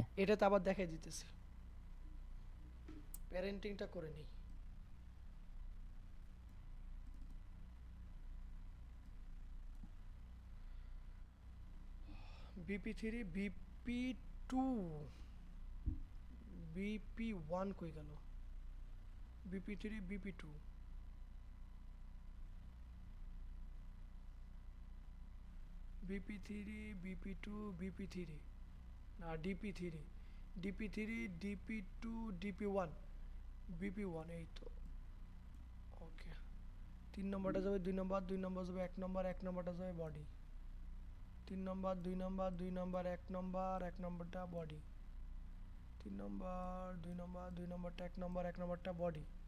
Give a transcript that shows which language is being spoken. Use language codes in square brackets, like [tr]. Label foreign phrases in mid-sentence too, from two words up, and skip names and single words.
[bn] এটাতে আবার দেখাই দিতেছি, প্যারেন্টিংটা করে নিই। BP3, BP2, BP1 কই গেল? BP3, BP2, BP3, BP2, BP3, না DP3, DP3, DP2, DP1, BP1, এই তো। ওকে, 3 নম্বরটা যাবে 2 নম্বর, 2 নম্বর যাবে 1 নম্বর, 1 নম্বরটা যাবে বডি। 3 নম্বর 2 নম্বর 2 নম্বর 1 নম্বর, 1 নম্বরটা বডি। 3 নম্বর 2 নম্বর 2 নম্বরটা 1 নম্বর, 1 নম্বরটা বডি।